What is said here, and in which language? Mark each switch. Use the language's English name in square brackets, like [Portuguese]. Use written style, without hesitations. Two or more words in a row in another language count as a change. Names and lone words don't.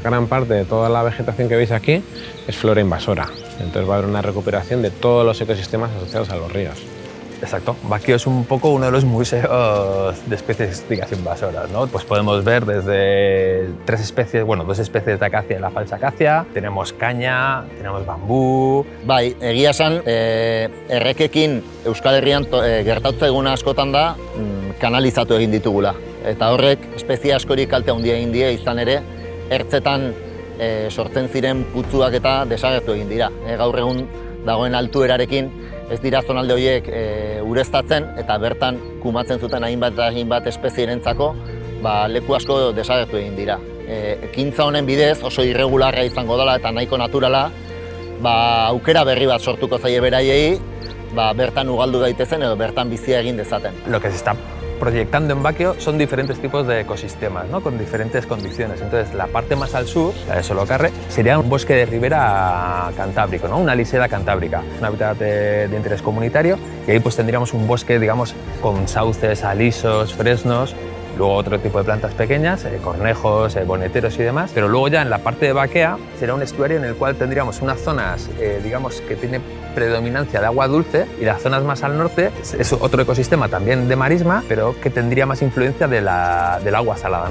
[Spanish] Gran parte de toda la vegetación que veis aquí es flora invasora, entonces va a haber una recuperación de todos los ecosistemas asociados a los ríos. Exacto. Baquio es un poco uno de los museos de especies exóticas invasoras, ¿no? Pues podemos ver desde dos especies de acacia y la falsa acacia, tenemos caña, tenemos bambú. [Basque] Bai, egia esan, errekekin Euskal Herrian gertatu zaiguna askotan da kanalizatu egin ditugula. Eta horrek espezie askori kalte handia egin die, izan ere, ertzetan sortzen ziren putzuak eta desagertu egin dira. Gaur egun dagoen altuerarekin ez dira zonalde horiek ureztatzen eta bertan kumatzen zuten hainbat espezierentzako leku asko desagertu egin dira. Ekintza honen bidez oso irregularra izango dela eta nahiko naturala, aukera berri bat sortuko zaie beraiei, bertan ugaldu daitezen edo bertan bizia egin dezaten. [Spanish] Lo que se está proyectando en Baquio son diferentes tipos de ecosistemas, ¿no? Con diferentes condiciones. Entonces, la parte más al sur, la de Solocarre, sería un bosque de ribera cantábrico, ¿no? Una lisera cantábrica, un hábitat de interés comunitario, y ahí pues tendríamos un bosque, digamos, con sauces, alisos, fresnos, luego otro tipo de plantas pequeñas, cornejos, boneteros y demás, pero luego ya en la parte de Baquea será un estuario en el cual tendríamos unas zonas, digamos, que tiene predominancia de agua dulce, y las zonas más al norte es otro ecosistema también de marisma, pero que tendría más influencia del agua salada, ¿no?